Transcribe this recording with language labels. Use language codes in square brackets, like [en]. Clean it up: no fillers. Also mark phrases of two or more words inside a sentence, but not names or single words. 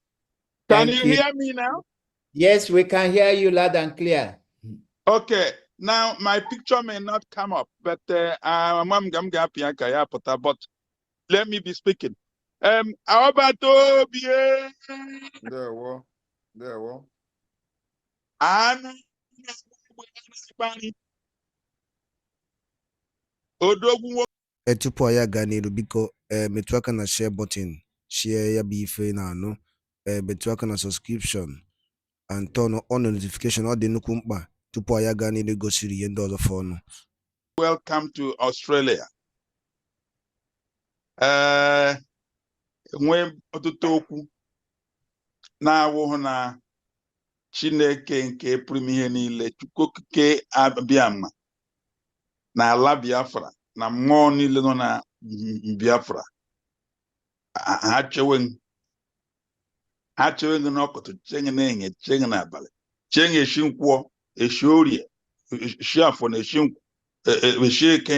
[en] Can you hear me now? Yes, we can hear you loud and clear. Okay. Now my picture may not come up, but but let me be speaking. How about There were. [ig] Tupu anyị aga n'iru biko metụ aka na [en] share button, [ig] share ya bụ ife na anụ, metụ aka na [en] subscription and turn on notification. [ig] Ọ dị nnukwu mkpa tupu anyị aga n'iru gosiri ihe ndị ọzọ fọnụ. [en] Welcome to Australia. [ig] Nwe ọtụtụ okwu na-awụhụ na Chineke nke pụrụ ihe niile, Chukwu okike abịa ma na ala Biafra na mmụọ niile nọ na Biafra ha chewe n'ọkụtụ, chenye na-enye, chenye n'abalị, chenye eshi nkwọ, eshi orie, eshi afọ na eshi nkwọ, eshi eke.